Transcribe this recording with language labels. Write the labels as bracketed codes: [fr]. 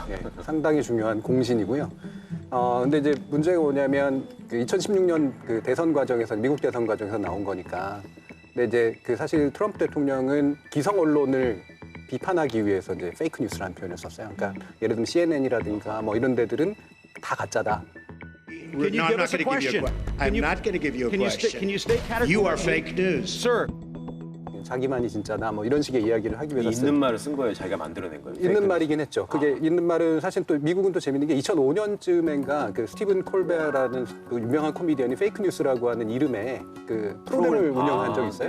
[ko] 예, 상당히 중요한 공신이고요. 근데 이제 문제가 뭐냐면 그 2016년 그 대선 과정에서 미국 대선 과정에서 나온 거니까. 근데 이제 그 사실 트럼프 대통령은 기성 언론을 비판하기 위해서 이제 페이크 뉴스라는 표현을 썼어요. 그러니까 예를 들면 CNN이라든가 뭐 이런 데들은 다 가짜다. [en] Can you give us a question? I'm not going to give you a question. Can you state categorically? You are fake news. Sir. [ko] 자기만이 진짜다 뭐 이런 식의 이야기를 하기 위해서 있는 말을 쓴 거예요. 자기가 만들어낸 거예요. 있는 말이긴 했죠. 그게 있는 말은 사실 또 미국은 또 재밌는 게 2005년쯤인가 그 스티븐 콜베라는 그 유명한 코미디언이 페이크 뉴스라고 하는 이름의 그 프로그램을 운영한 적이 있어요.